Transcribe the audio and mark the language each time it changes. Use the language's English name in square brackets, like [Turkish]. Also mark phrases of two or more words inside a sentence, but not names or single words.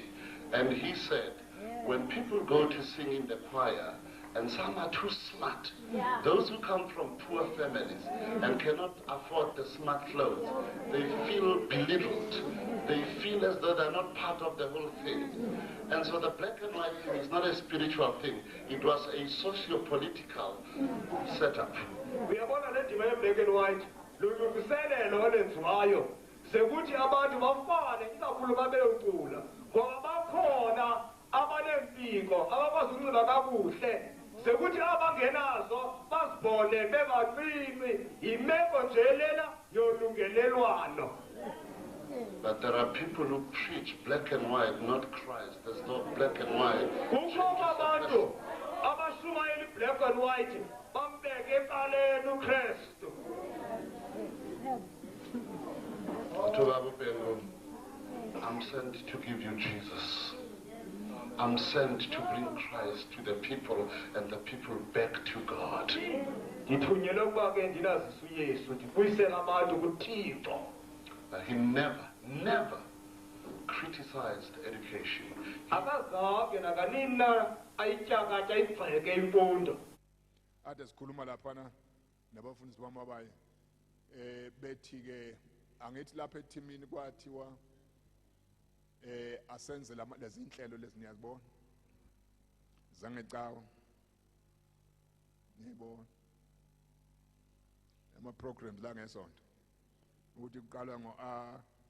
[English] And he said, when people go to sing in the choir, and some are too smart, those who come from poor families and cannot afford the smart clothes, they feel belittled. They feel as though they're not part of the whole thing. And so the black and white thing is not a spiritual thing. It was a socio-political setup. [Xhosa] Uyabona le ndima ye- [English] black and white [Xhosa] lulungiselelo olenziwayo sekuthi abantu bafane ikakhulu babeyocula ngoba bakhona abanempiko abakwazi ukunxiba kakuhle sekuthi abangenazo bazibone bebaqini imeko nje lena yolungelelwano. [English] But there are people who preach black and white, not Christ. There's no black and white. [Xhosa] Kukho abantu abashumayela i- [English] black and white [Xhosa] bambeke ecaleni uKristu. [English] I'm sent to give you Jesus. I'm sent to bring Christ to the people and the people back to God. [Xhosa] Ngithunyelwe ukuba ke ndinazisa uYesu ndibuyisele abantu kuThixo. [English] He never criticized education. [Xhosa] Akazange nakanina ayityakatha ayibheke imfundo. [Zulu] Ade sikhuluma laphana nabafundisi bami abaye bethi ke angithi lapha ethimini kwathiwa asenze lezi inhlelo lezi niyazibona zangecawa niyibona ama programs la ngesonto ukuthi kuqalwa ngo A